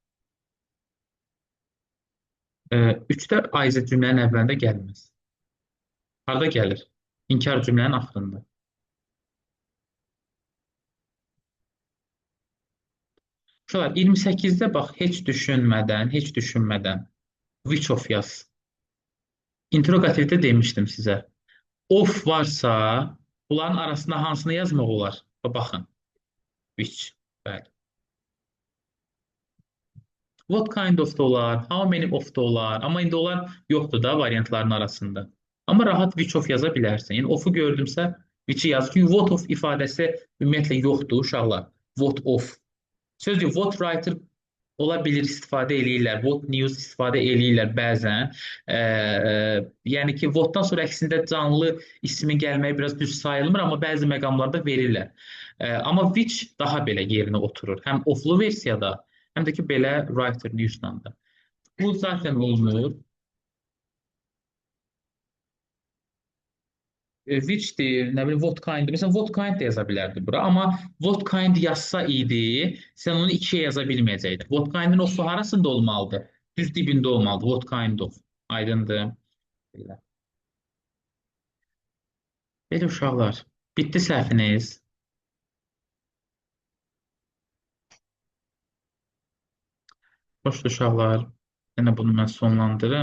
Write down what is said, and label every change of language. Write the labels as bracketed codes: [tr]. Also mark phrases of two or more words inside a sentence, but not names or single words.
[az] 3-də aizi cümlənin əvvəlində gəlməz. Harda gəlir? İnkar cümlənin axırında. Uşaqlar 28-də bax heç düşünmədən [en] which of [az] yaz. İnterogativdə demişdim sizə. Of varsa, bunların arasında hansını yazmaq olar? Baxın. Which. Bəli. [en] What kind of [az] da olar, [en] how many of [az] da olar. Amma indi onlar yoxdur da variantların arasında. Amma rahat [en] which of [az] yaza bilərsən. Yəni of'u gördümsə which'i yaz. Çünki [en] what of [az] ifadəsi ümumiyyətlə yoxdur uşaqlar. [en] What of. [az] Sözdür, [en] what writer [az] ola bilir istifadə eləyirlər. [en] What news [az] istifadə eləyirlər bəzən. Yəni ki, whatdan sonra əksində canlı ismin gəlməyi biraz düz sayılmır, amma bəzi məqamlarda verirlər. Amma which daha belə yerinə oturur. Həm oflu versiyada, həm də ki, belə [en] writer news'dan [az] da. Bu zaten olunur. Which-dir, nə bilim, [en] what kind. [az] Məsələn, [en] what kind [az] də yaza bilərdi bura. Amma [en] what kind [az] yazsa idi, sən onu ikiyə yaza bilməyəcəkdin. [en] What kind-in of [az] harasında olmalıdır? Düz dibində olmalıdır. [en] What kind of. [az] Aydındır. Belə. Belə uşaqlar. Bitdi səhviniz. Xoşdur uşaqlar. Yenə bunu mən sonlandırım.